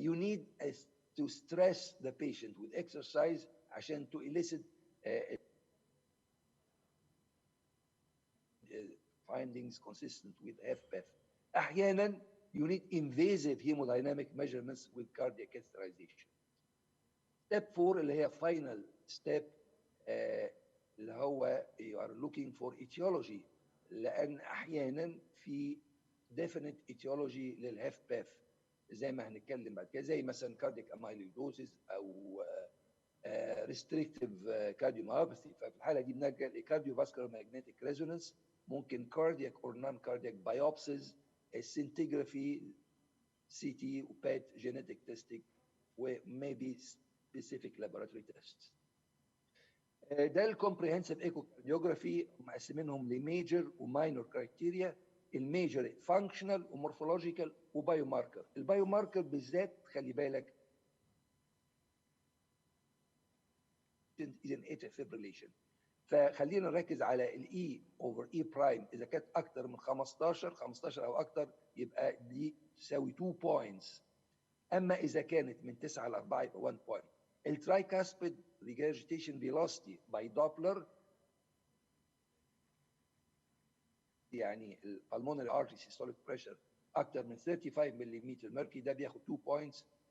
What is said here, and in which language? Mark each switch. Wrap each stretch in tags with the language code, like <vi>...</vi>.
<en>You need to stress the patient with exercise</en> <ar>عشان</ar> <en>to elicit findings consistent with HFpEF.</en> <ar>أحيانا</ar> <en>you need invasive hemodynamic measurements with cardiac catheterization. Step 4</en> <ar>اللي هي</ar> <en>final step</en> <ar>اللي هو</ar> <en>you are looking for etiology.</en> <ar>لأن أحيانا في</ar> <en>definite etiology</en> <ar>للHFpEF زي ما هنتكلم بعد كده، زي مثلا</ar> <en>cardiac amyloidosis</en> <ar>أو</ar> <en>restrictive cardiomyopathy.</en> <ar>ففي الحالة دي بنلجأ ل</ar> <en>cardiovascular magnetic resonance،</en> <ar>ممكن</ar> <en>cardiac or non-cardiac biopsies، scintigraphy، CT وPET genetic testing و maybe specific laboratory tests.</en> <ar>ده الكومبريهنسيف ايكوكارديوجرافي مقسمينهم لميجر وماينور كرايتيريا. الميجر فانكشنال ومورفولوجيكال وبايوماركر. البايوماركر بالذات خلي بالك</ar> <en>is an atrial fibrillation.</en> <ar>فخلينا نركز على الاي اوفر اي برايم. اذا كانت اكتر من 15 او اكتر يبقى دي تساوي 2 بوينتس. اما اذا كانت من 9 ل 4 يبقى 1 بوينت. الترايكاسبيد</ar> <en>regurgitation velocity by Doppler</en> <ar>يعني البلمونري artery systolic pressure اكتر من 35 ملم مركي ده بياخد 2 بوينتس.</ar>